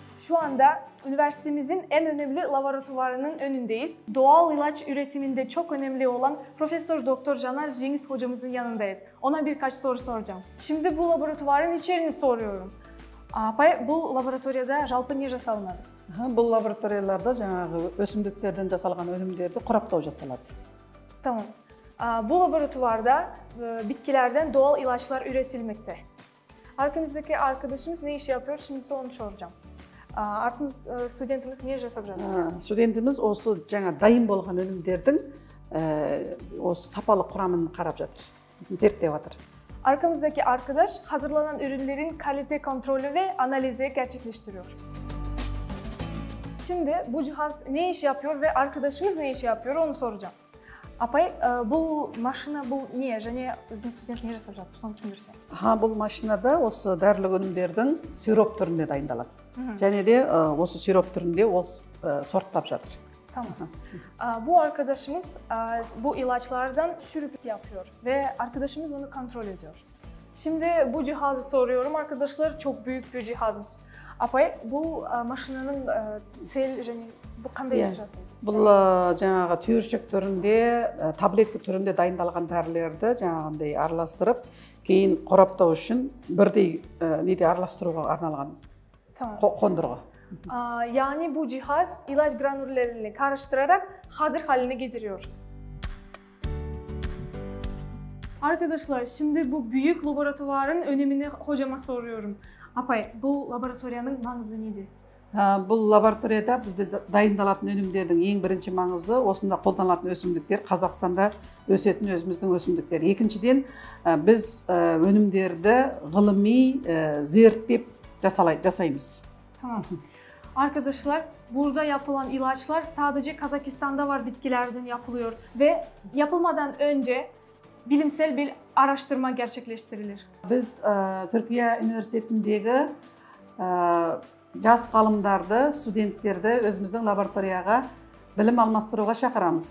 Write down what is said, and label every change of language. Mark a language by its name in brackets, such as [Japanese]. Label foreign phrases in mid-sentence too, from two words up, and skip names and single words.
[Turkish] Şu anda üniversitemizin en önemli laboratuvarının önündeyiz. Doğal ilaç üretiminde çok önemli olan Profesör Doktor Caner Cengiz hocamızın yanındayız. Ona birkaç soru soracağım. Şimdi bu laboratuvarın içeriğini soruyorum. [Kazakh] Apay, bu laboratoriyada жалпы не жасалынады? Бұл лабораторияларда жаңағы өсімдіктерден жасалған өнімдерді құраптау жасалады. [Turkish] Tamam. Bu laboratuvarda bitkilerden doğal ilaçlar üretilmekte. Arkamızdaki arkadaşımız ne iş yapıyor? Şimdi onu soracağım. [Kazakh] Студентimiz не жасап жатыр? Студентіміз осы жаңа дайын болған өнімдердің осы сапалы құрамын қарап жатыр, зерттеп жатыр. [Turkish] Arkamızdaki arkadaş hazırlanan ürünlerin kalite kontrolü ve analizi gerçekleştiriyor. Şimdi bu cihaz ne iş yapıyor ve arkadaşımız ne iş yapıyor onu soracağım. [Kazakh] Apay, bu машина bu не және біздің студент не жасап жатыр? Соны түсіндірсеңіз. Бұл машинада осы дәрілік өнімдердің сироп түрінде дайындалады. Және де осы сироп түрінде ол сорттап жатыр. [Turkish] Tamam. Bu arkadaşımız bu ilaçlardan şurup yapıyor ve arkadaşımız onu kontrol ediyor. Şimdi bu cihazı soruyorum. Arkadaşlar çok büyük bir cihazmış. [Kazakh] Apay, bu maşinanın sel және bu қандай iş жасайды? Бұл жаңағы түйіршік түрінде, таблетка түрінде дайындалған дәрілерді жаңағындай араластырып, кейін қораптау үшін бірдей неде араластыруға арналған қондырғы. [Turkish] Yani bu cihaz ilaç granüllerini karıştırarak hazır haline getiriyor. Arkadaşlar, şimdi bu büyük laboratuvarın önemini hocama soruyorum. [Kazakh] Apay, bu laboratoriyanın mаңызы неде? Бұл лабораторияда бізде дайындалатын өнімдердің ең бірінші маңызы осында қолданылатын өсімдіктер, Қазақстанда өсетін өзіміздің өсімдіктер. Екіншіден, біз өнімдерді ғылыми зерттеп жасаймыз. [Turkish] Tamam. Arkadaşlar, burada yapılan ilaçlar sadece Kazakistan'da var, bitkilerden yapılıyor ve yapılmadan önce bilimsel bir araştırma gerçekleştirilir. [Kazakh] Biz Türkiye Üniversitesi'ndeki жас ғалымдарды, студенттерді өзіміздің лабораторияға білім алмастыруға шақырамыз.